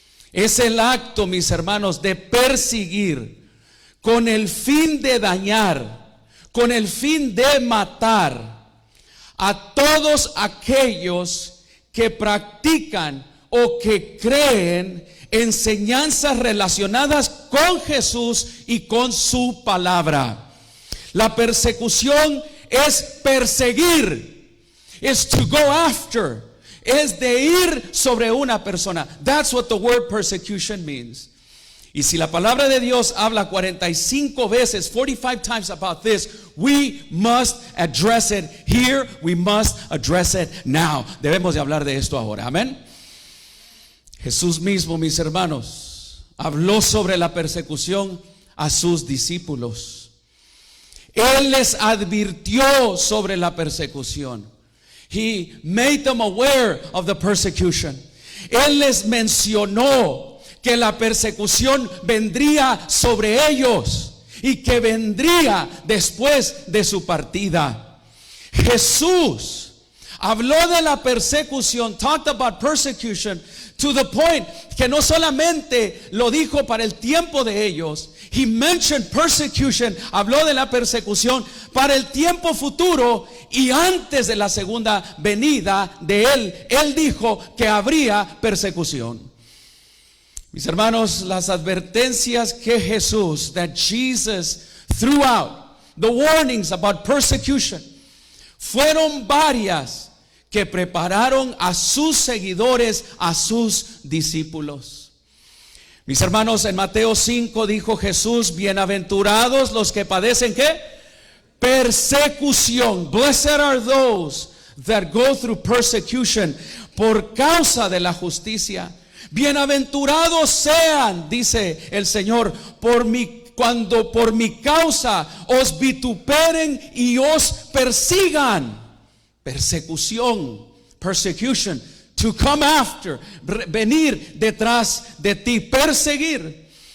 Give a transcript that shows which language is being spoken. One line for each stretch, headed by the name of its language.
Spanish: Es el acto, mis hermanos, de perseguir con el fin de dañar, con el fin de matar a todos aquellos que practican o que creen enseñanzas relacionadas con Jesús y con su palabra. La persecución es perseguir, es
English: to go after,
Spanish: es de ir sobre una persona.
English: That's what the word persecution means.
Spanish: Y si la palabra de Dios habla 45 veces,
English: 45 times about this, we must address it here, we must address it now.
Spanish: Debemos de hablar de esto ahora, amén. Jesús mismo, mis hermanos, habló sobre la persecución a sus discípulos. Él les advirtió sobre la persecución.
English: He made them aware of the persecution.
Spanish: Él les mencionó que la persecución vendría sobre ellos y que vendría después de su partida. Jesús habló de la persecución,
English: talked about persecution To the point
Spanish: que no solamente lo dijo para el tiempo de ellos.
English: He mentioned persecution.
Spanish: Habló de la persecución para el tiempo futuro y antes de la segunda venida de Él. Él dijo que habría persecución. Mis hermanos, las advertencias que Jesús,
English: that Jesus threw out, the warnings about persecution,
Spanish: fueron varias que prepararon a sus seguidores, a sus discípulos. Mis hermanos, en Mateo 5 dijo Jesús: bienaventurados los que padecen ¿qué? Persecución.
English: Blessed are those that go through persecution,
Spanish: por causa de la justicia. Bienaventurados sean, dice el Señor, cuando por mi causa os vituperen y os persigan. Persecución,
English: persecution, to come after,
Spanish: venir detrás de ti, perseguir.